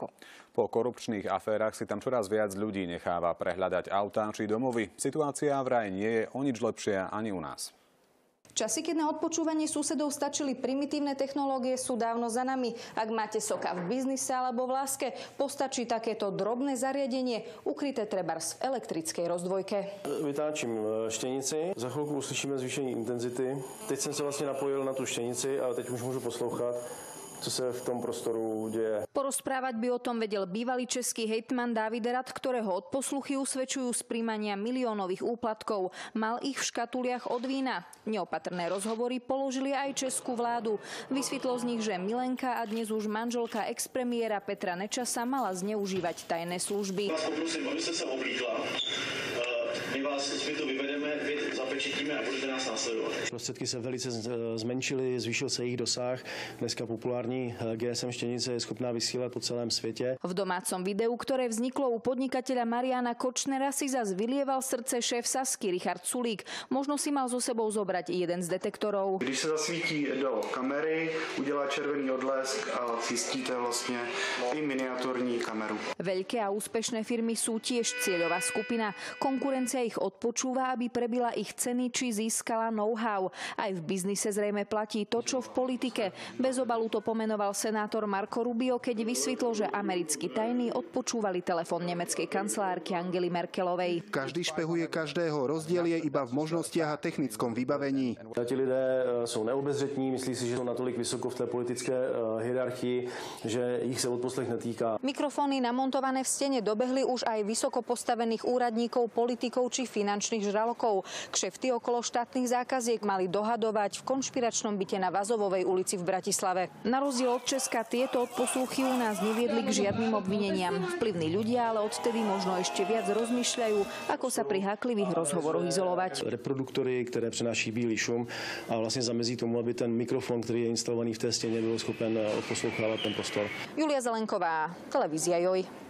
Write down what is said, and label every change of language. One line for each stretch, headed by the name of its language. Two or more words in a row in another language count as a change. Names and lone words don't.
Slovak: Po korupčných aférach si tam čoraz viac ľudí necháva prehľadať autá či domovy. Situácia vraj nie je o nič lepšia ani u nás. Časy, keď na odpočúvanie susedov stačili primitívne technológie, sú dávno za nami. Ak máte soka v biznise alebo v láske, postačí takéto drobné zariadenie, ukryté trebárs v elektrickej rozdvojke.
Czech: Vytáčím štěnici, za chvilku uslyšíme zvýšení intenzity. Teď jsem se vlastně napojil na tu štěnici a teď už můžu poslouchat, co se v tom prostoru deje.
Slovak: Porozprávať by o tom vedel bývalý český hejtman Dávid Rat, ktorého odposluchy usvedčujú z príjmania miliónových úplatkov. Mal ich v škatuliach od vína. Neopatrné rozhovory položili aj českú vládu. Vysvetlo z nich, že Milenka a dnes už manželka expremiéra Petra Nečasa mala zneužívať tajné služby. Vás poprosím, aby ste sa oblíkla. My vás z bytu vyvedeme, vy zapečetíme a budete nás následovat.
Czech: Prostředky se velice zmenšily, zvýšil se jejich dosah. Dneska populární GSM štěnice je schopná vysílat po celém světě.
Slovak: V domácom videu, ktoré vzniklo u podnikateľa Mariana Kočnera, si zas vylieval srdce šéf Sazky Richard Sulík. Možno si mal so sebou zobrať jeden z detektorov.
Czech: Když se zasvítí do kamery, udělá červený odlesk a zjistíte vlastně i miniaturní kameru.
Slovak: Veľké a úspešné firmy sú tiež cieľová skupina. Konkurencia ich odpočúva, aby prebila ich ceny či získala know-how. Aj v biznise zrejme platí to, čo v politike. Bez obalu to pomenoval senátor Marco Rubio, keď vysvetlo, že americkí tajní odpočúvali telefón nemeckej kancelárky Angely Merkelovej. Každý špehuje každého, rozdiel je iba v možnostiach a technickom vybavení.
Czech: Ti lidé jsou neobezřetní, myslí si, že jsou natolik vysoko v té politické hierarchii, že jich se odposlech netýká.
Slovak: Mikrofóny namontované v stene dobehli už aj vysoko postavených úradníkov, politikov či finančných žralokov. Kšefty okolo štátnych zákaziek mali dohadovať v konšpiračnom byte na Vazovovej ulici v Bratislave. Na rozdiel od Česka tieto odposluchy u nás neviedli k žiadnym obvineniam. Vplyvní ľudia ale odtedy možno ešte viac rozmýšľajú, ako sa pri háklivých rozhovoroch izolovať.
Czech: Reproduktory, které přenáší bílý šum a vlastně zamezí tomu, aby ten mikrofon, který je instalovaný v té stěně, byl schopen odposlouchávat ten prostor.
Slovak: Julia Zelenková, televízia JOJ.